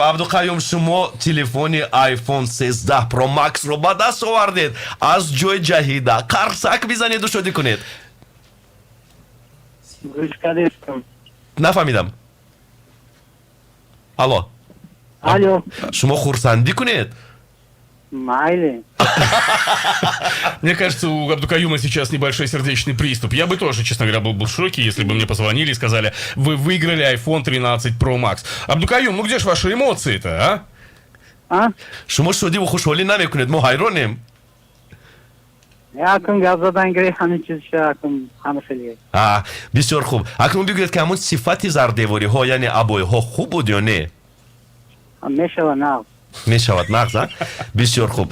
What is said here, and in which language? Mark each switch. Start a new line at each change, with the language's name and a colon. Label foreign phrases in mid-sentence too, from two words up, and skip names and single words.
Tajik: Абдуқаюм, шумо телефони iPhone 13 Pro Max ро ба даст овардед. Аз ҷои ҷаҳида қарсак бизанеду шодӣ кунед. Нафаҳмидам. Алло. Шумо хурсандӣ кунед? Майли.
Russian: Мне кажется, у Абдукаюма сейчас небольшой сердечный приступ. Я бы тоже, честно говоря, был в шоке, если бы мне позвонили и сказали: вы выиграли iPhone 13 Pro Max. Абдукаюм, ну где ж ваши эмоции-то, а?
Tajik: Шумо шодиву хушҳолӣ намекунед, мо ҳайронем. Якум гап задан гирифт, ҳамин чиз якум ҳама хеле. Бисёр хуб. Акнун бигӯед ки ҳамун сифати зардевориҳо, яъне абойҳо хуб буд ё не? Мешава нағз. Мешавад нағз, бисёр хуб.